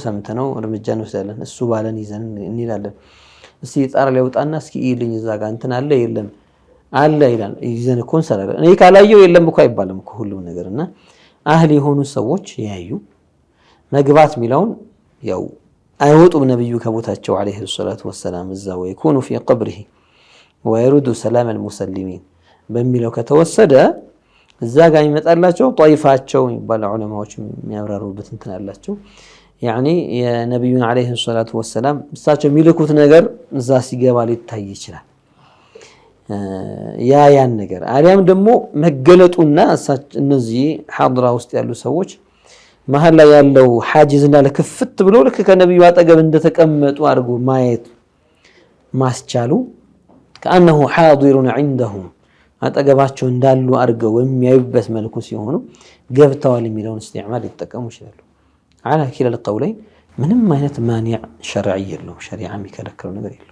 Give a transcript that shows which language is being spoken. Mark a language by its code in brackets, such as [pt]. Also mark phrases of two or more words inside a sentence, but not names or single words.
[am] ሰምተነው እርምጃ እንወስዳለን፣ እሱ ባለን ይዘን እንላለን። እስቲ ጣራ ላይ ወጣና እስኪ ይልኝ እዛ ጋር እንትን አለ የለም አለ ይላል፣ ይዘን እኮ እንሰራለን። እኔ ካላየው የለም እኮ አይባልም እኮ ሁሉም ነገርና አህል የሆኑ ሰዎች ያዩ መግባት ሚላውን ያው አይወጡም ነብዩ ከቦታቸው [ar] عليه الصلاة والسلام [am] እዛው ይኩኑ [ar] في قبره ويرد سلام المسلمين [am] በሚለው ከተወሰደ እዛ ጋር ይመጣላቸው ጧይፋቸው ይባል ዑለማዎች የሚያብራሩበት እንትን አላቸው። يعني የነብዩን [ar] عليه الصلاة والسلام [am] እሳቸው የሚልኩት ነገር እዛ ሲገባ ሊታይ ይችላል። ያን ነገር አሊያም ደግሞ መገለጡና እነዚህ ሐድራ ውስጥ ያሉ ሰዎች መሃል ላይ ያለው ሐጂዝ እንዳለ ክፍት ብሎ ልክ ከነብዩ አጠገብ እንደተቀመጡ አድርጎ ማየት ማስቻሉ [ar] كأنه حاضر عندهم [am] አጠገባቸው እንዳሉ አድርገው የሚያዩበት መልኩ ሲሆኑ ገብተዋል የሚለውን استعمال ይጠቀሙ ይችላሉ። [ar] على كلا القولين [am] ምንም አይነት [ar] مانع شرعي [am] የለውም፣ ሸሪዓ የሚከለክለው ነገር የለውም።